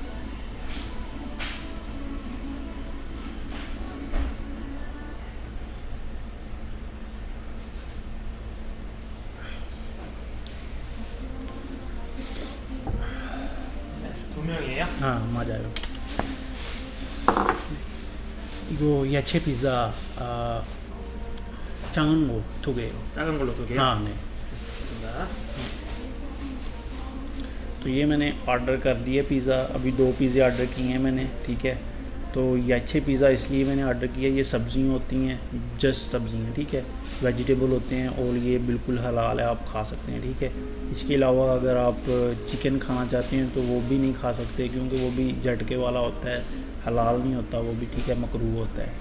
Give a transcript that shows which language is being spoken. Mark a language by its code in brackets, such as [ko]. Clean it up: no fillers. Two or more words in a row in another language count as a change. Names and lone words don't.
[ko] ہاں 맞아요. 이거 야채 피자 작은 거 2개요. 작은 걸로 2개요? [ur] ہاں نہیں. [ko] 알겠습니다. [ur] تو یہ میں نے آرڈر کر دیا پیزا، ابھی 2 پیزے آرڈر کیے ہیں میں نے، ٹھیک ہے۔ تو یہ اچھے پیزا اس لیے میں نے آرڈر کیا، یہ سبزیاں ہوتی ہیں، جسٹ سبزیاں، ٹھیک ہے، ویجیٹیبل ہوتے ہیں، اور یہ بالکل حلال ہے، آپ کھا سکتے ہیں، ٹھیک ہے۔ اس کے علاوہ اگر آپ چکن کھانا چاہتے ہیں تو وہ بھی نہیں کھا سکتے، کیونکہ وہ بھی جھٹکے والا ہوتا ہے، حلال نہیں ہوتا وہ بھی، ٹھیک ہے، مکروہ ہوتا ہے۔